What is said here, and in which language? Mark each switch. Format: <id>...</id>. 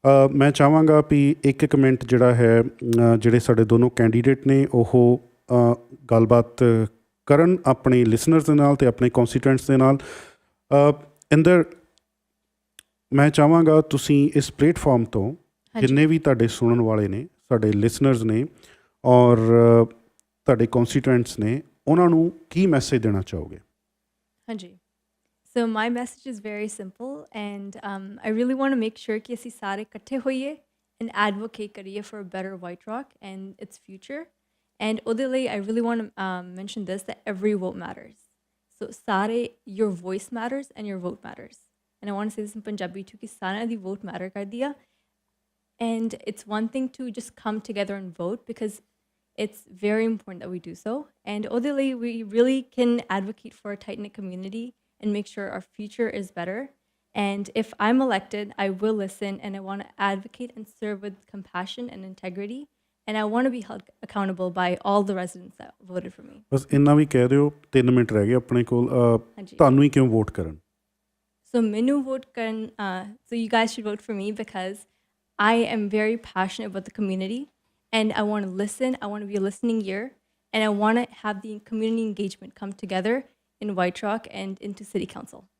<pa>ਮੈਂ ਚਾਹਾਂਗਾ ਵੀ ਇੱਕ ਮਿੰਟ ਜਿਹੜਾ ਹੈ ਜਿਹੜੇ ਸਾਡੇ ਦੋਨੋਂ ਕੈਂਡੀਡੇਟ ਨੇ ਉਹ ਗੱਲਬਾਤ ਕਰਨ ਆਪਣੇ ਲਿਸਨਰਸ ਦੇ ਨਾਲ ਅਤੇ ਆਪਣੇ ਕੌਂਸਟੀਟੂਐਂਟਸ ਦੇ ਨਾਲ। ਇੰਦਰ, ਮੈਂ ਚਾਹਾਂਗਾ ਤੁਸੀਂ ਇਸ ਪਲੇਟਫਾਰਮ ਤੋਂ ਜਿੰਨੇ ਵੀ ਤੁਹਾਡੇ ਸੁਣਨ ਵਾਲੇ ਨੇ, ਸਾਡੇ ਲਿਸਨਰਸ ਨੇ ਔਰ ਤੁਹਾਡੇ ਕੌਂਸਟੀਟੂਐਂਟਸ ਨੇ, ਉਹਨਾਂ ਨੂੰ ਕੀ ਮੈਸੇਜ ਦੇਣਾ ਚਾਹੋਗੇ? ਹਾਂਜੀ।</pa> <en>So my message is very simple, and I really want to make sure</en> <pa>ਕਿ ਅਸੀਂ ਸਾਰੇ ਇਕੱਠੇ ਹੋਈਏ</pa> <en>and advocate</en> <pa>ਕਰੀਏ</pa> <en>for a better White Rock and its future. And</en> <pa>ਉਹਦੇ ਲਈ</pa> <en>I really want to mention this, that every vote matters. So</en> <pa>ਸਾਰੇ,</pa> <en>your voice matters and your vote matters. And I want to say this in Punjabi too,</en> <pa>ਕਿ ਸਾਰਿਆਂ ਦੀ</pa> <en>vote matter</en> <pa>ਕਰਦੀ ਆ.</pa> <en>And it's one thing to just come together and vote, because it's very important that we do so. And</en> <pa>ਉਹਦੇ ਲਈ</pa> <en>we really can advocate for a tight-knit community and make sure our future is better. And if I'm elected, I will listen, and I want to advocate and serve with compassion and integrity. And I want to be held accountable by all the residents that voted for me.</en> <pa>ਬਸ ਇੰਨਾ ਵੀ ਕਹਿ ਦਿਓ, 3 minute ਰਹਿ ਗਏ ਆਪਣੇ ਕੋਲ। ਤੁਹਾਨੂੰ ਹੀ ਕਿਉਂ vote ਕਰਨ?</pa> <en>So</en> <pa>ਮੈਨੂੰ</pa> <en>vote</en> <pa>ਕਰਨ,</pa> <en>so you guys should vote for me because I am very passionate about the community, and I want to listen. I want to be a listening ear, and I want to have the community engagement come together in White Rock and into City Council.</en>